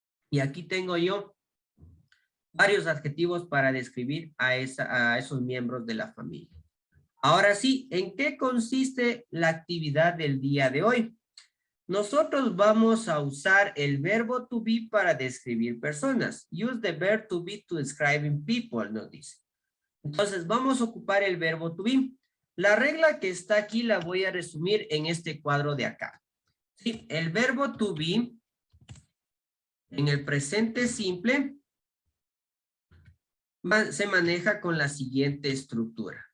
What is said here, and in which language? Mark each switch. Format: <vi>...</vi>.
<es>Y aquí tengo yo varios adjetivos para describir a esos miembros de la familia. Ahora sí, ¿en qué consiste la actividad del día de hoy? Nosotros vamos a usar el verbo to be para describir personas.</es> <en>Use the verb to be to describing people,</en> <es>nos dice. Entonces, vamos a ocupar el verbo to be. La regla que está aquí la voy a resumir en este cuadro de acá. Sí, el verbo to be en el presente simple se maneja con la siguiente estructura.</es>